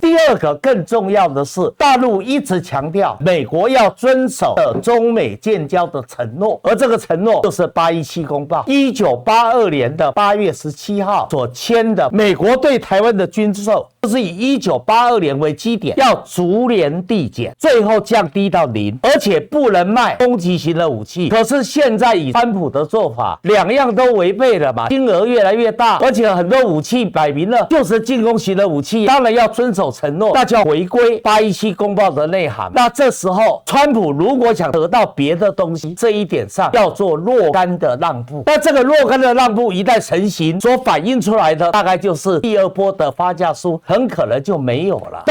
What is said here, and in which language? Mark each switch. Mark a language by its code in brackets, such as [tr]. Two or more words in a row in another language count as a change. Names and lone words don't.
[zh] 第二個更重要的是，大陸一直強調美國要遵守中美建交的承諾，而這個承諾就是817公報，1982年的8月17號所簽的美國對台灣的軍售，就是以1982年為基點，要逐年遞減，最後降低到0，而且不能賣攻擊型的武器。可是現在以川普的做法，兩樣都違背了嘛，金額越來越大，而且很多武器擺明了就是進攻型的武器，當然要遵守承諾，那就要回歸817公報的內涵。那這時候，川普如果想得到別的東西，這一點上要做若干的讓步。那這個若干的讓步一旦成型，所反映出來的大概就是第二波的發價書很可能就沒有了。